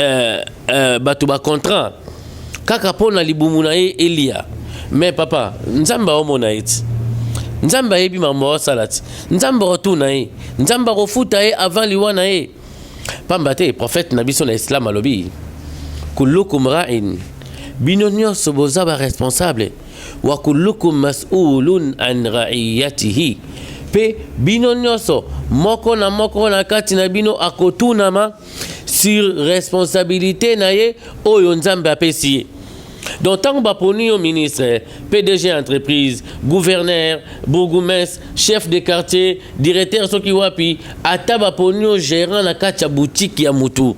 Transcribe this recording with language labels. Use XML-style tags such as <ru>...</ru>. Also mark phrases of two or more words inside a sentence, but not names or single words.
<ln>bato ba contrat kaka pona libumu na ye elia mais papa nzamba omona eti nzamba yebi mambo salati nzamba rotuna ye nzamba rofuta ye avant liwa na ye pamba te prophète na biso na islam alobi</ln> <ar>كلكم راع</ar> <ln>bino nyonso boza ba responsable</ln> <ar>وكلكم مسؤول عن رعيته</ar> <ln>pe bino nyonso moko na kati na bino akotunama</ln> <fr>sur responsabilité</fr> <ln>na ye oyo nzambe apesi ye.</ln> <fr>Donc tant que baponi au ministre, PDG entreprise, gouverneur, bourgmestre, chef de quartier, directeur</fr> <ln>soki wapi, ata baponi</ln> <fr>au gérant</fr> <ln>na kacha</ln> <fr>boutique</fr> <ln>ya mutu.</ln>